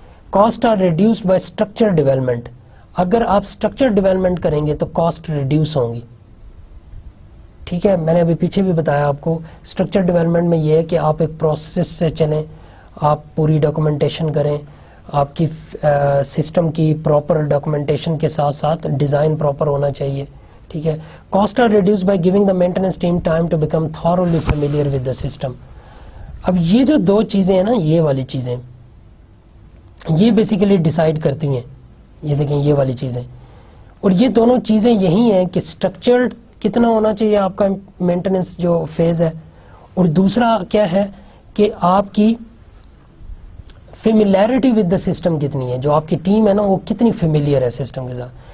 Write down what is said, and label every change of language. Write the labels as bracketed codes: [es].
[en] Cost are reduced by structure development. [ur] اگر آپ structure development کریں گے تو کاسٹ ریڈیوس ہوں گی. ٹھیک ہے، میں نے ابھی پیچھے بھی بتایا آپ کو، اسٹرکچر ڈیولپمنٹ میں یہ ہے کہ آپ ایک پروسیس سے چلیں، آپ پوری ڈاکومنٹیشن کریں، آپ کی سسٹم کی پراپر ڈاکومنٹیشن کے ساتھ ساتھ ڈیزائن پراپر ہونا چاہیے. ٹھیک ہے. [en] Cost are reduce by giving the maintenance team time to become thoroughly familiar with the system. [ur] اب یہ جو دو چیزیں ہیں نا، یہ والی چیزیں یہ بیسیکلی ڈیسائیڈ کرتی ہیں. یہ دیکھیں، یہ والی چیزیں، اور یہ دونوں چیزیں یہی ہیں کہ اسٹرکچرڈ کتنا ہونا چاہیے آپ کا مینٹیننس جو فیز ہے، اور دوسرا کیا ہے کہ آپ کی فیملیرٹی [en] with the system [ur] کتنی ہے، جو آپ کی ٹیم ہے نا وہ کتنی فیملیئر ہے سسٹم کے ساتھ.